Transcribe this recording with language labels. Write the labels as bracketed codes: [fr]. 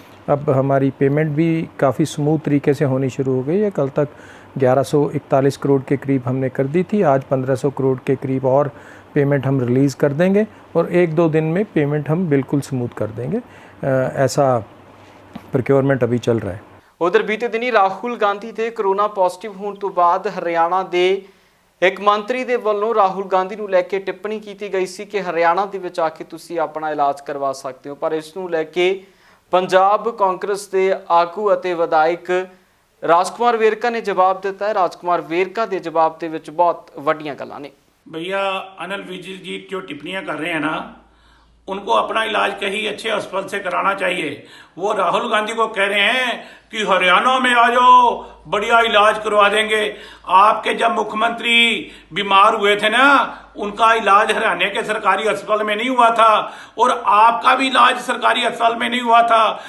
[hi] अब हमारी पेमेंट भी काफ़ी स्मूथ तरीके से होनी शुरू हो गई है। कल तक 1141 करोड़ के करीब हमने कर दी थी, आज 1500 करोड़ के करीब और पेमेंट हम रिलीज़ कर देंगे और 1-2 दिन में पेमेंट हम बिल्कुल स्मूथ कर देंगे। ऐसा प्रोक्योरमेंट अभी चल रहा है। [pa] उधर बीते दिनी राहुल गांधी ਦੇ कोरोना पॉजिटिव होने तो बाद हरियाणा ਦੇ एक मंत्री ਦੇ ਵੱਲੋਂ ਰਾਹੁਲ ਗਾਂਧੀ ਨੂੰ ਲੈ ਕੇ ਟਿੱਪਣੀ ਕੀਤੀ ਗਈ ਸੀ ਕਿ ਹਰਿਆਣਾ ਦੇ ਵਿੱਚ ਆ ਕੇ ਤੁਸੀਂ ਆਪਣਾ ਇਲਾਜ ਕਰਵਾ ਸਕਦੇ ਹੋ, ਪਰ ਇਸ ਨੂੰ ਲੈ ਕੇ ਪੰਜਾਬ ਕਾਂਗਰਸ ਦੇ ਆਗੂ ਅਤੇ ਵਿਧਾਇਕ ਰਾਜਕੁਮਾਰ ਵੇਰਕਾ ਨੇ ਜਵਾਬ ਦਿੱਤਾ ਹੈ। ਰਾਜਕੁਮਾਰ ਵੇਰਕਾ ਦੇ ਜਵਾਬ ਦੇ ਵਿੱਚ ਬਹੁਤ ਵੱਡੀਆਂ ਗੱਲਾਂ ਨੇ। [hi] भैया अनिल विज जी जो टिप्पणियां कर रहे हैं ना, उनको अपना इलाज कहीं अच्छे अस्पताल से कराना चाहिए। वो राहुल गांधी को कह रहे हैं कि हरियाणा में आ जाओ, बढ़िया इलाज करवा देंगे। आपके जब मुख्यमंत्री बीमार हुए थे ना, उनका इलाज हरियाणा के सरकारी अस्पताल में नहीं हुआ था और आपका भी इलाज सरकारी अस्पताल में नहीं हुआ था।